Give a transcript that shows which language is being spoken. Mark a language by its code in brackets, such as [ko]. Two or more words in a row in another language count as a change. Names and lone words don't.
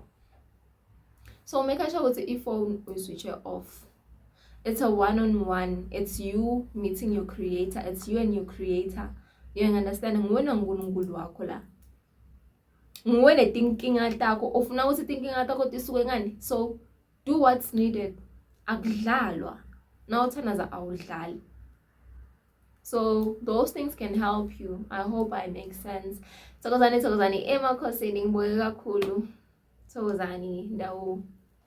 [en] So make sure with the phone we switch it off. It's a one-on-one. It's you meeting your creator. It's you and your creator. You understand? [ss] Nguwe nguNkulunkulu wakho la. Nguwe nethinking atakho. Ufuna ukuthi thinking atakho tisuke ngani? [en] So do what's needed. Akudlalwa. [ss] Now uthanaza awudlali. [en] So those things can help you. I hope I make sense. [ss] Thokozani emakhosini ngibonge kakhulu. Thokozani ndawo.